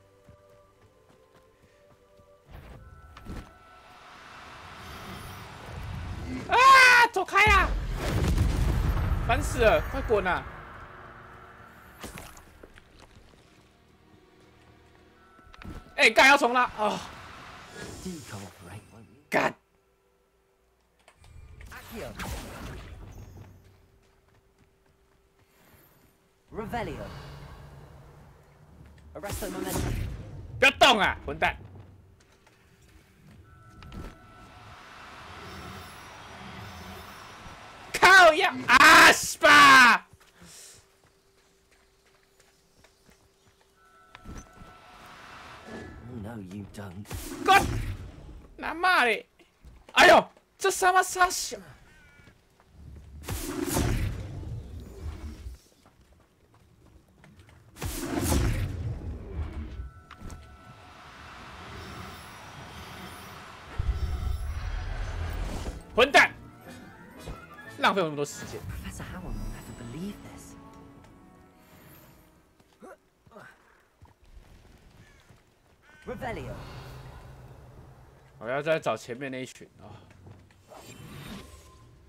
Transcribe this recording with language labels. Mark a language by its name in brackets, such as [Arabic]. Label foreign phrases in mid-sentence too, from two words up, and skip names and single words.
[Chinese] 啊！走开啊！烦死了，快滚啊！哎，干要重拉啊！干！ [Latin] Revelio. Arresto momentum. [Chinese] 不要动啊，混蛋！靠呀！啊西吧！ [English] No, you don't. [Chinese] 滚！拿骂嘞！哎呦，这他妈傻小！混蛋！浪费我那么多时间。 [English] Professor Howell will never believe this. [Latin] Revelio. [Chinese] 我要再找前面那一群啊！